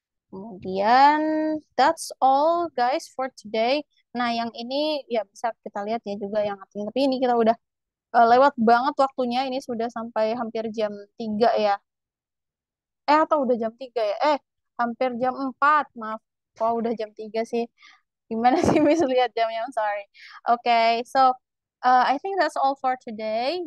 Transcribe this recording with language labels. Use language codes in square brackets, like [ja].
[id] Kemudian, [en] that's all guys for today. [id] Nah, yang ini ya bisa kita lihat ya juga yang artinya. Tapi ini kita udah lewat banget waktunya. Ini sudah sampai hampir jam 3 ya. Atau udah jam 3 ya? Hampir jam 4. Maaf. Kok udah jam 3 sih? Gimana sih Miss lihat jamnya? [en] I'm sorry. Okay, so I think that's all for today.